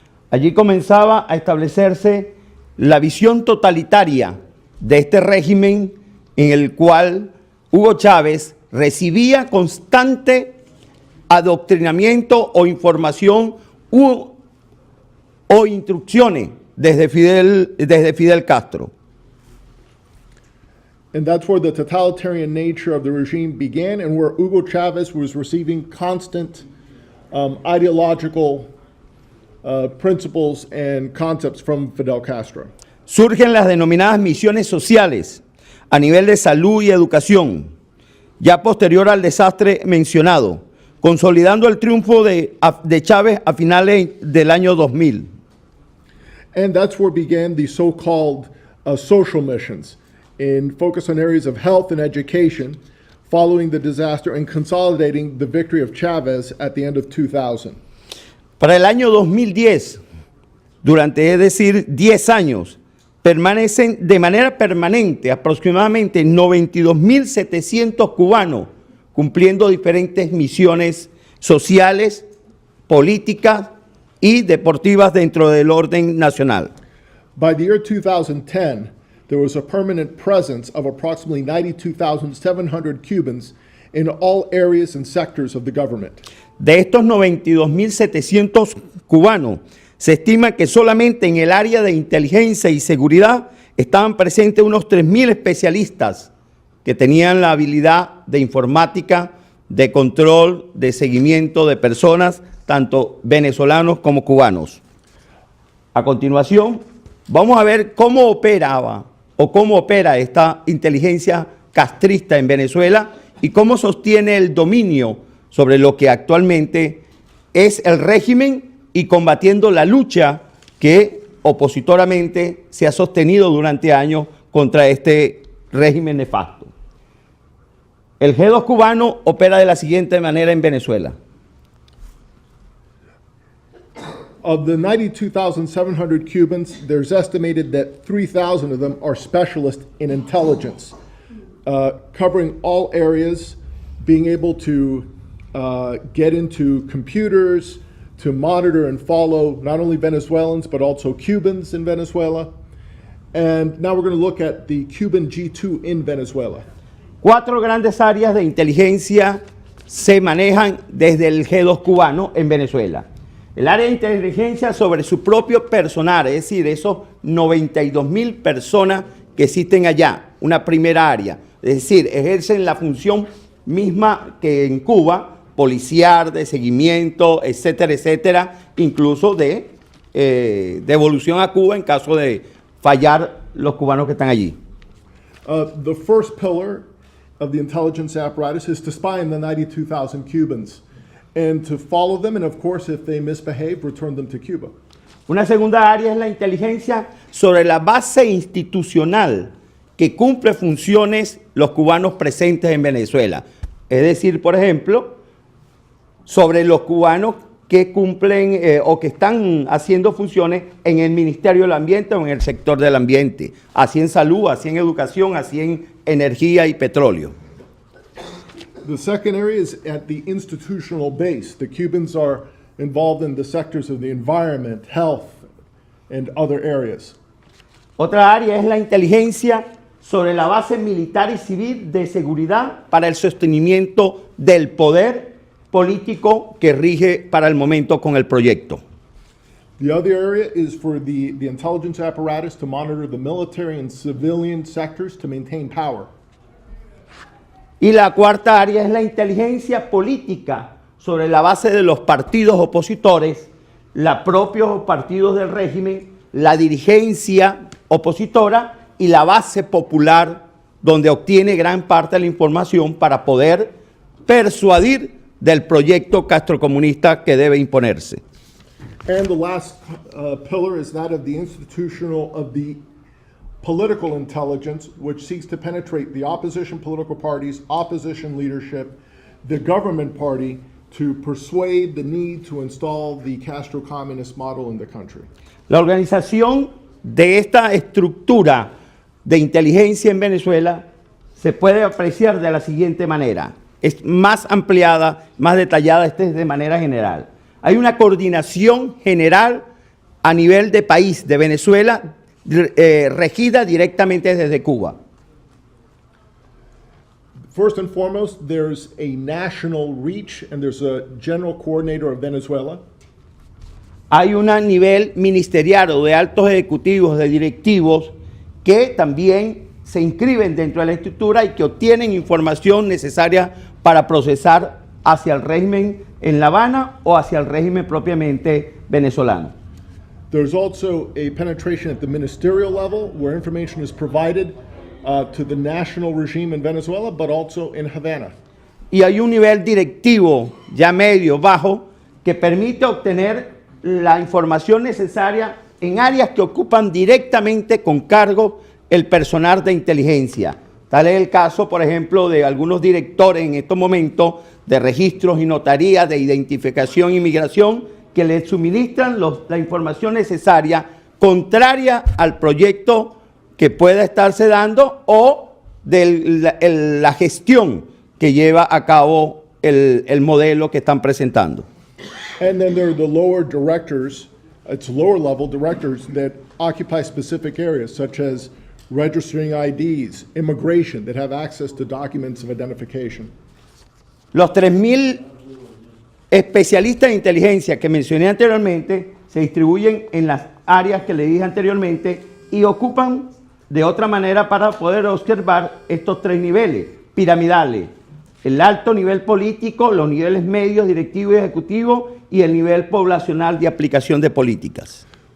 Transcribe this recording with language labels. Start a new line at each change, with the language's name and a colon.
Spanish: Allí comenzaba a establecerse la visión totalitaria de este régimen en el cual Hugo Chávez recibía constante adoctrinamiento o información o instrucciones desde Fidel Castro.
English: And that's where the totalitarian nature of the regime began and where Hugo Chavez was receiving constant ideological principles and concepts from Fidel Castro.
Spanish: Surgen las denominadas misiones sociales a nivel de salud y educación, ya posterior al desastre mencionado, consolidando el triunfo de Chávez a finales del año 2000.
English: And that's where began the so-called social missions, in focus on areas of health and education, following the disaster and consolidating the victory of Chavez at the end of 2000.
Spanish: Para el año 2010, durante 10 años, permanecen de manera permanente aproximadamente 92.700 cubanos cumpliendo diferentes misiones sociales, políticas y deportivas dentro del orden nacional.
English: By the year 2010, there was a permanent presence of approximately 92,700 Cubans in all areas and sectors of the government.
Spanish: De estos 92.700 cubanos, se estima que solamente en el área de inteligencia y seguridad estaban presentes unos 3.000 especialistas que tenían la habilidad de informática, de control, de seguimiento de personas, tanto venezolanos como cubanos. A continuación, vamos a ver cómo opera esta inteligencia castrista en Venezuela y cómo sostiene el dominio sobre lo que actualmente es el régimen y combatiendo la lucha que opositoramente se ha sostenido durante años contra este régimen nefasto. El G2 cubano opera de la siguiente manera en Venezuela.
English: Of the 92,700 Cubans, there's estimated that 3,000 of them are specialists in intelligence, covering all areas, being able to get into computers, to monitor and follow not only Venezuelans, but also Cubans in Venezuela. And now we're going to look at the Cuban G2 in Venezuela.
Spanish: 4 grandes áreas de inteligencia se manejan desde el G2 cubano en Venezuela. El área de inteligencia sobre su propio personal, es decir, esos 92.000 personas que existen allá, una primera área. Es decir, ejercen la función misma que en Cuba policial, de seguimiento, etcétera, etcétera, incluso de devolución a Cuba en caso de fallar los cubanos que están allí.
English: The first pillar of the intelligence apparatus is to spy on the 92,000 Cubans and to follow them, and of course, if they misbehave, return them to Cuba.
Spanish: Una segunda área es la inteligencia sobre la base institucional que cumple funciones los cubanos presentes en Venezuela. Es decir, por ejemplo, sobre los cubanos que cumplen o que están haciendo funciones en el Ministerio del Ambiente o en el sector del ambiente, así en salud, así en educación, así en energía y petróleo.
English: The second area is at the institutional base. The Cubans are involved in the sectors of the environment, health, and other areas.
Spanish: Otra área es la inteligencia sobre la base militar y civil de seguridad para el sostenimiento del poder político que rige para el momento con el proyecto.
English: The other area is for the intelligence apparatus to monitor the military and civilian sectors to maintain power.
Spanish: Y la cuarta área es la inteligencia política sobre la base de los partidos opositores, los propios partidos del régimen, la dirigencia opositora y la base popular, donde obtiene gran parte de la información para poder persuadir del proyecto castrocomunista que debe imponerse.
English: And the last pillar is that of the institutional, of the political intelligence, which seeks to penetrate the opposition political parties, opposition leadership, the government party, to persuade the need to install the Castro communist model in the country.
Spanish: La organización de esta estructura de inteligencia en Venezuela se puede apreciar de la siguiente manera. Es más ampliada, más detallada, de manera general. Hay una coordinación general a nivel de país, de Venezuela, regida directamente desde Cuba.
English: First and foremost, there's a national reach and there's a general coordinator of Venezuela.
Spanish: Hay un nivel ministerial de altos ejecutivos, de directivos, que también se inscriben dentro de la estructura y que obtienen información necesaria para procesar hacia el régimen en La Habana o hacia el régimen propiamente venezolano.
English: There's also a penetration at the ministerial level where information is provided to the national regime in Venezuela, but also in Havana.
Spanish: Y hay un nivel directivo, ya medio, bajo, que permite obtener la información necesaria en áreas que ocupan directamente con cargo el personal de inteligencia. Tal es el caso, por ejemplo, de algunos directores en estos momentos de registros y notarías de identificación e inmigración que les suministran la información necesaria contraria al proyecto que pueda estarse dando o de la gestión que lleva a cabo el modelo que están presentando.
English: And then there are the lower directors, it's lower level directors that occupy specific areas such as registering IDs, immigration, that have access to documents of identification.
Spanish: Los 3.000 especialistas de inteligencia que mencioné anteriormente se distribuyen en las áreas que le dije anteriormente y ocupan de otra manera para poder observar estos tres niveles piramidales: el alto nivel político, los niveles medios, directivo y ejecutivo, y el nivel poblacional de aplicación de políticas.